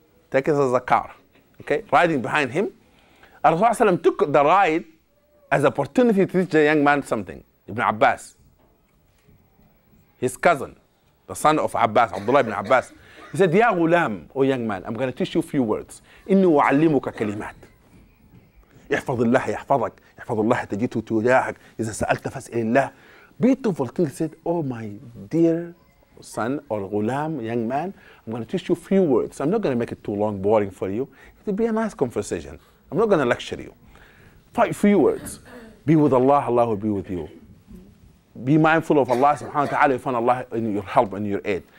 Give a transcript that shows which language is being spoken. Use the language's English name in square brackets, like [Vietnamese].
[English] Take it as a car, okay? Riding behind him. Rasulullah took the ride as an opportunity to teach the young man something. Ibn Abbas, his cousin, the son of Abbas, Abdullah ibn Abbas. He said, Ya ghulam, oh young man, I'm going to teach you a few words. [Arabic] Inni wa'allimuka kalimat. يحفظ الله يحفظك يحفظ الله تجده تجاهك إذا سألت فاسأل الله. [English] Beautiful thing. He said, oh my dear son or ghulam, young man, I'm going to teach you a few words. I'm not going to make it too long, boring for you. It will be a nice conversation. I'm not going to lecture you. Few words. Be with Allah, Allah will be with you. Be mindful of Allah subhanahu wa ta'ala, you find Allah in your help and your aid.